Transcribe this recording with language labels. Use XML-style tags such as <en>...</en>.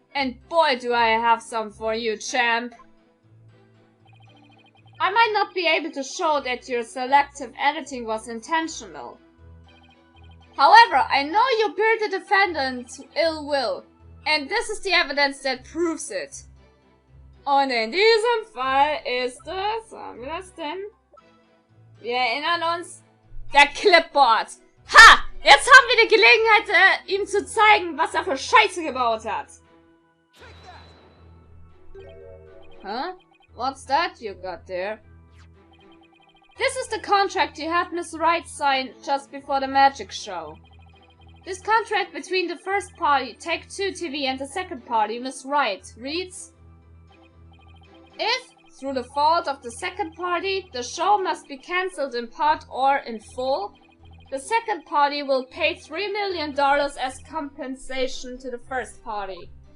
<en>And boy do I have some for you, champ. I might not be able to show that your selective editing was intentional. However, I know you bear the defendant ill will, and this is the evidence that proves it.</en> <de>Und in diesem Fall ist es, haben wir das denn? Wir erinnern uns, der Clipboard. Ha! Jetzt haben wir die Gelegenheit, ihm zu zeigen, was er für Scheiße gebaut hat. Huh?</de> <en>What's that you got there? This is the contract you had Miss Wright sign just before the magic show. This contract between the first party, Take-Two TV, and the second party, Miss Wright, reads: if, through the fault of the second party, the show must be cancelled in part or in full, the second party will pay $3 million as compensation to the first party.</en>